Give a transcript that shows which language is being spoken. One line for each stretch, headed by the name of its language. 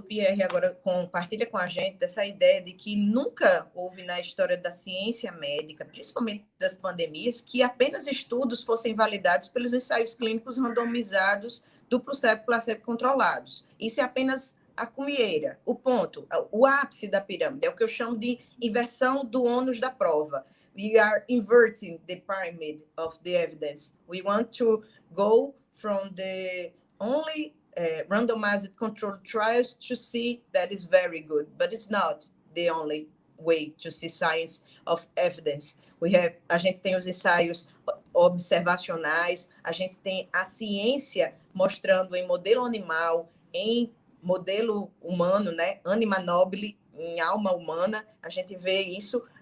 Portuguese: Pierre agora compartilha com a gente dessa ideia de que nunca houve na história da ciência médica, principalmente das pandemias, que apenas estudos fossem validados pelos ensaios clínicos randomizados, duplo cego, placebo controlados. Isso é apenas a cunheira, o ponto, o ápice da pirâmide, é o que eu chamo de inversão do ônus da prova.
English: We are inverting the pyramid of the evidence. We want to go from the only randomized controlled trials to see that is very good, but it's not the only way to see science of evidence.
Portuguese: A gente tem os ensaios observacionais, a gente tem a ciência mostrando em modelo animal, em modelo humano, né? Anima nobile, em alma humana, a gente vê isso.